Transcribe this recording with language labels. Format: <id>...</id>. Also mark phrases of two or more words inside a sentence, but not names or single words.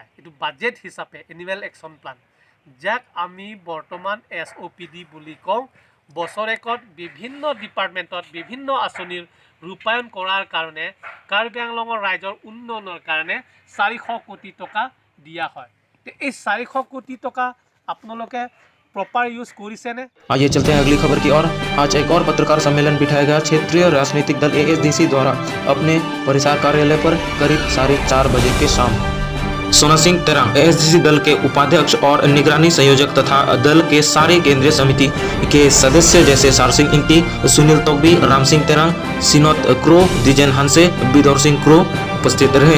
<as>এইটো বাজেট হিচাপে</as> <en>annual action plan</en> <as>যাক আমি বৰ্তমান SOPD বুলি কওঁ। বছৰেকত বিভিন্ন ডিপাৰ্টমেণ্টত বিভিন্ন আঁচনিৰ ৰূপায়ণ কৰাৰ কাৰণে কাৰ্বি আংলঙৰ ৰাইজৰ উন্নয়নৰ কাৰণে 400 কোটি টকা দিয়া হয়। এই 400 কোটি টকা আপোনালোকে</as> <en>proper use</en> <as>কৰিছে নে।</as> <hi>आइए चलते हैं अगली खबर की ओर। आज एक और पत्रकार सम्मेलन बिठाया गया। क्षेत्रीय राजनीतिक दल ASDC द्वारा अपने परिसर कार्यालय पर करीब 4:30 बजे के शाम सोना सिंह तेरांग ASDC दल के उपाध्यक्ष और निगरानी संयोजक तथा दल के सारे केंद्रीय समिति के सदस्य जैसे सार सिंह इंटी, सुनील तोगबी, राम सिंह तेरांग, सिनोत क्रो, दिजेन हंसे, बिदौर सिंह क्रो उपस्थित रहे।</hi>